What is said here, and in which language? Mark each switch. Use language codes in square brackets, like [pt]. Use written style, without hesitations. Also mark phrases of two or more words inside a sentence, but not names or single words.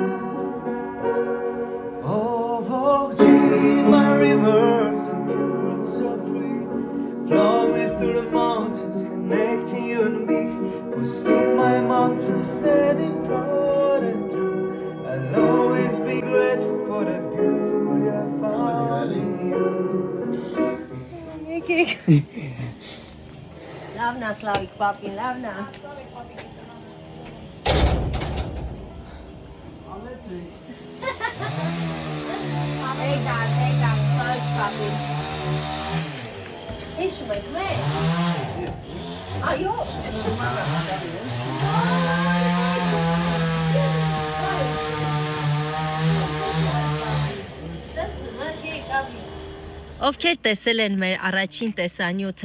[en] My rivers so pure and so free, flowing through the mountains, connecting you and me. Will sleep my mountains steady, broad and true. I'll always be grateful for the beauty I found in you. [hy] Լավնա Սլավիկ պապին, լավնա։ Էգան, Սլավիկ պապին։ Հիշում եք մեր։ Այո։ Ովքեր տեսել են մեր առաջին տեսանյութը